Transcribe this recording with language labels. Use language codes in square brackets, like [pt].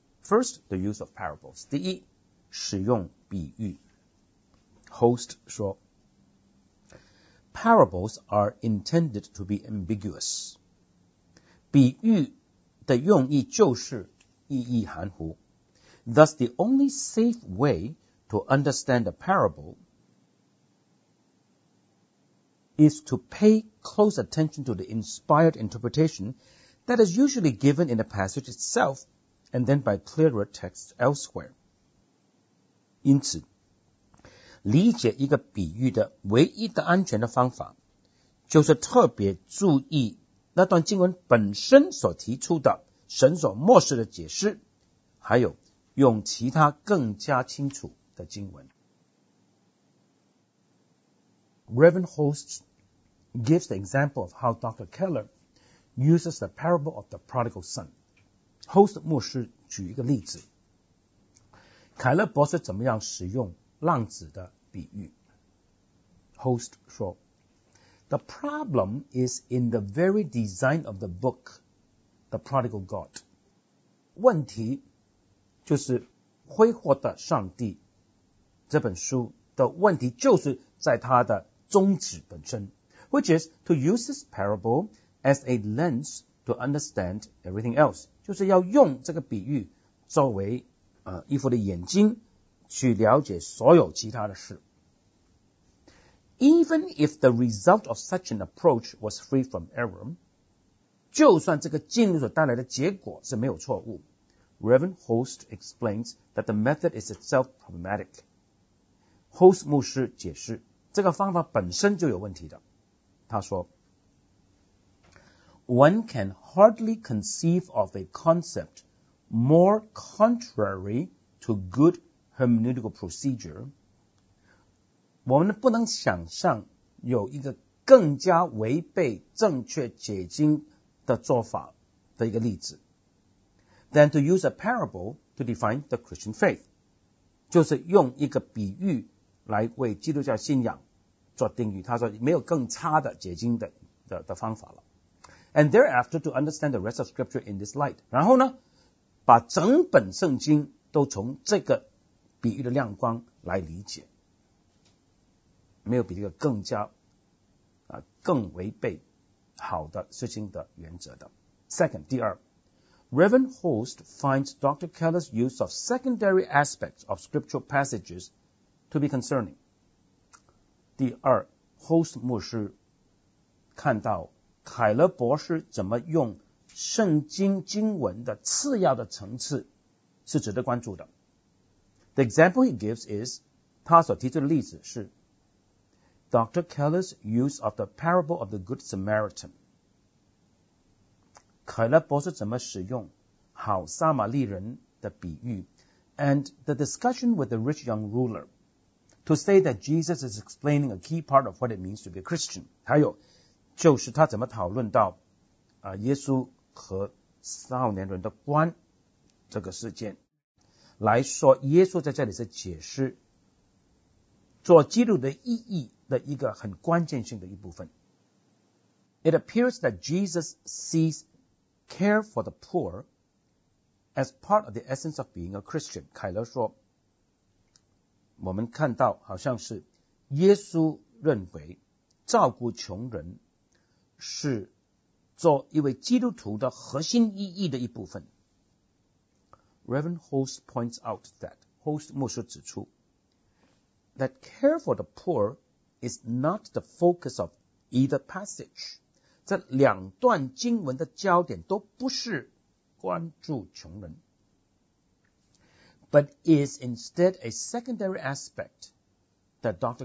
[en] First, the use of parables. [zh] 第一，使用比喻。 [en] Host 说，Parables are intended to be ambiguous. [zh] 比喻的用意就是意义含糊。 [en] Thus, the only safe way to understand a parable is to pay close attention to the inspired interpretation that is usually given in the passage itself and then by clearer texts elsewhere. [zh] 因此理解一个比喻的唯一的安全的方法，就是特别注意那段经文本身所提出的神所漠视的解释，还有用其他更加清楚的经文。 [en] Reverend Host gives the example of how Dr. Keller uses the parable of the prodigal son. [zh] Host 牧师举一个例子，凯勒博士怎么样使用浪子的比喻。 [en] Host 说， The problem is in the very design of the book, The Prodigal God. [zh] 问题就是挥霍的上帝这本书的问题就是在它的宗旨本身， [en] which is to use this parable as a lens to understand everything else. [zh] 就是要用这个比喻作为一副的眼睛去了解所有其他的事。 [en] Even if the result of such an approach was free from error, [zh] 就算这个经文所带来的结果是没有错误， [en] Reverend Host explains that the method is itself problematic. [zh] Host 牧师解释，这个方法本身就有问题的。他说， [en] One can hardly conceive of a concept more contrary to good hermeneutical procedure, [zh] 我们不能想象有一个更加违背正确解经的做法的一个例子。 [en] than to use a parable to define the Christian faith. [zh] 就是用一个比喻来为基督教信仰做定义。他说没有更差的解经 的方法了。 [en] And thereafter to understand the rest of scripture in this light. [zh] 然后呢把整本圣经都从这个比喻的亮光来理解。没有比这个更加更违背好的事情的原则的。 [en] Second, [zh] 第二 [en] Reverend Host finds Dr. Keller's use of secondary aspects of scriptural passages to be concerning. [zh] 第二 Host 牧师看到凯勒博士怎么用圣经经文的次要的层次是值得关注的。 [en] The example he gives is, [zh] 他所提出的例子是 [en] Dr. Keller's use of the parable of the Good Samaritan. [zh] 凯勒博士怎么使用好撒玛利人的比喻 [en] and the discussion with the rich young ruler to say that Jesus is explaining a key part of what it means to be a Christian. [zh] 还有就是他怎么讨论到耶稣和少年人的关这个事件来说耶稣在这里是解释做基督的意义的一个很关键性的一部分。 [en] It appears that Jesus sees care for the poor as part of the essence of being a Christian. [zh] 凯勒说我们看到好像是耶稣认为照顾穷人是做一位基督徒的核心意义的一部分。 [en] Reverend Host points out that, [zh] Host 牧师指出 [en] that care for the poor is not the focus of either passage. [zh] 这两段经文的焦点都不是关注穷人 [en] but is instead a secondary aspect that Dr.